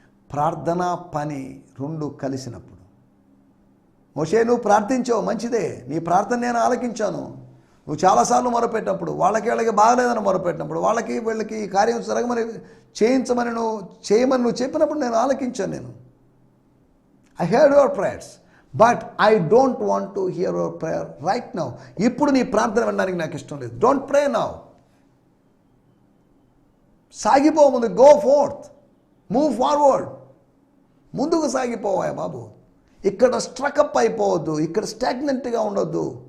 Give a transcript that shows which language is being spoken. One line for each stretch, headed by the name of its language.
Telugu: ప్రార్థన పని రెండు కలిసినప్పుడు, మోషే నువ్వు ప్రార్థించావు మంచిదే, నీ ప్రార్థన నేను ఆలకించాను. నువ్వు చాలాసార్లు మొరపెట్టినప్పుడు, వీళ్ళకి బాగలేదని మొరపెట్టినప్పుడు, వీళ్ళకి ఈ కార్యం జరగమని చేయమని నువ్వు చెప్పినప్పుడు నేను ఆలకించాను.
English: I heard your prayers, but I don't want to hear your prayer right now.
Telugu: ఇప్పుడు నీ ప్రార్థన వినడానికి నాకు ఇష్టం లేదు.
English: Don't pray now.
Telugu: సాగిపో ముందు,
English: Go forth, move forward.
Telugu: ముందుకు సాగిపోవా బాబు. ఇక్కడ స్ట్రకప్ అయిపోవద్దు, ఇక్కడ స్టాగ్నెంట్గా ఉండొద్దు.